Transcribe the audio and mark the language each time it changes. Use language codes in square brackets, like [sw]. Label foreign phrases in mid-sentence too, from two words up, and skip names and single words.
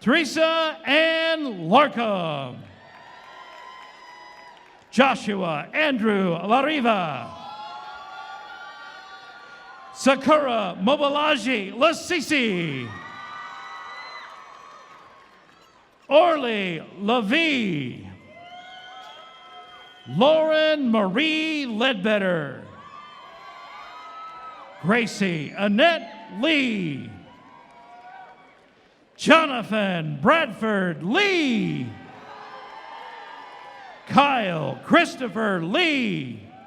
[en] Teresa Ann Larkham. Joshua Andrew Lariva. Sakura Mobilaji Lasisi. Orly Levy. Lauren Marie Ledbetter. Gracie Annette Lee. Jonathan Bradford Lee. Kyle Christopher Lee.